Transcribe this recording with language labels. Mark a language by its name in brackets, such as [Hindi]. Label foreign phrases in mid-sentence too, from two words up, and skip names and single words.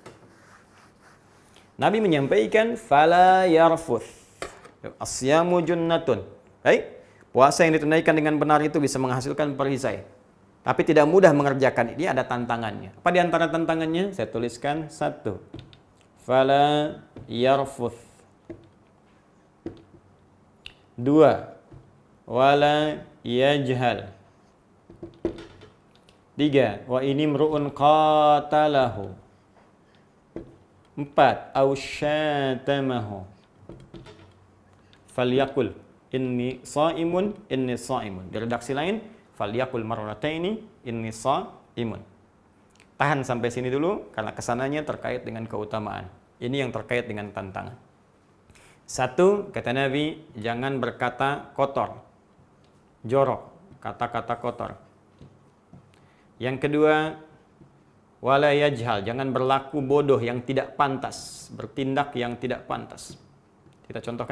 [Indonesian] Nabi menyampaikan [Arabic] فلا يرفث. الصيام جنة. [Indonesian] Baik, puasa yang ditunaikan dengan benar itu bisa menghasilkan perisai. Tapi tidak mudah mengerjakan ini, ada tantangannya. Apa di antara tantangannya? Saya tuliskan 1. [Arabic] فلا يرفث. 2. ولا يجهل. 3. وإن امرؤ قاتله. 4. أو شاتمه. فليقل إني صائم إني صائم. [Indonesian] Di redaksi lain, [Arabic] فليقل مرتين إني صائم. [Indonesian] Tahan sampai sini dulu karena kesananya terkait dengan keutamaan. Ini yang terkait dengan tantangan. 1, kata Nabi, jangan berkata kotor, jorok, kata-kata kotor. Yang kedua, [Arabic] ولا يجهل, [Indonesian] jangan berlaku bodoh yang tidak pantas, bertindak yang tidak pantas.